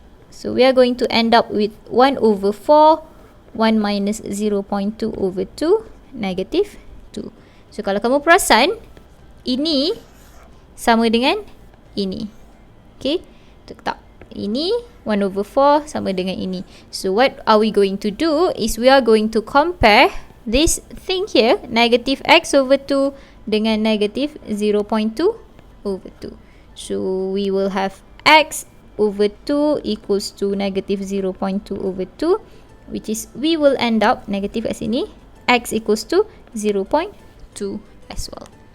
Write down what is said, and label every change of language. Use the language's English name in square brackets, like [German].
[English] So we are going to end up with 1 over 4 1 minus 0.2 over 2 negative 2. [Malay] So kalau kamu perasan, ini sama dengan ini. Okay, tak, ini 1 over 4 sama dengan ini. [English] So what are we going to do is we are going to compare this thing here, negative x over 2 dengan negative 0.2 over 2. So we will have x over 2 equals to negative 0.2 over 2, which is we will end up negative kat sini, x equals to 0.2 as well.